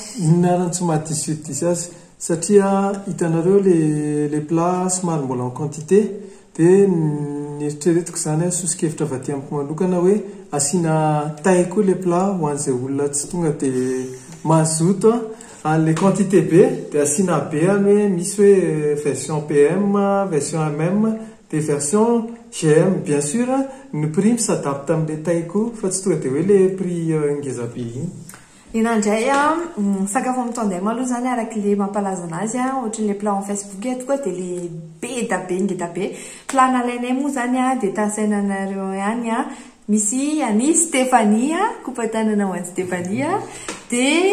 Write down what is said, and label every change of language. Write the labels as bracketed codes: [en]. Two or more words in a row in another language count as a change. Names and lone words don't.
[mg] inarany tsy maha 10 sur 10 azy satria hitanareo le plat somary mbola [fr] en quantité [mg] dia ny eritreretiko zany sosokevitra avy aty amiko manokana hoe asiana taille koa le plat ho an'izay olona tsy tonga dia mazoto le quantité be dia asiana be hoe misy hoe [fr] version PM, version MM des versions GM bien sûr, le prix s'adapte [mg] amin'ilay taille koa fa tsy tonga dia hoe [fr] le prix [mg] ngeza be iny. Inandray sakafo amin'ny tandem aloha zany arak'le mampalaza anazy ohatran'le plat en Facebook atoa dia le be da be ngeda be. Plat nalainay moa zany dia tansainanareo ihany misy ani Stéphanie coupe tanana ho an'i Stéphanie dia